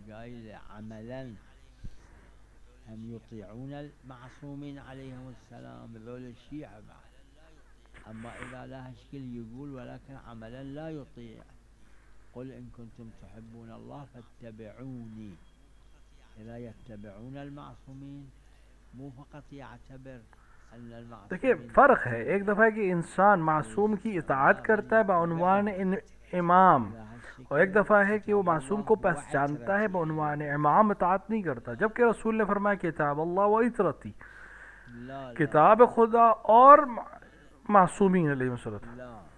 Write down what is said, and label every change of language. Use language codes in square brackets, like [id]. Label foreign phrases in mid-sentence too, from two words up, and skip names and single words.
[ar] قايل عملا هم يطيعون المعصومين عليهم السلام ذول الشيعة بعد، أما إذا لا هشكل يقول ولكن عملا لا يطيع. قل إن كنتم تحبون الله فاتبعوني، إذا يتبعون المعصومين مو فقط يعتبر [hi] देखिए फ़र्क है, एक दफ़ा कि इंसान मासूम की इताअत करता है बउनवान इमाम, और एक दफ़ा है कि वो मासूम को पहचानता है बउनवान इमाम इताअत नहीं करता। जबकि रसूल ने फरमाया [ar] كتاب الله وعترتي, [hi] किताब खुदा और मासूमीन अलैहिस्सलाम।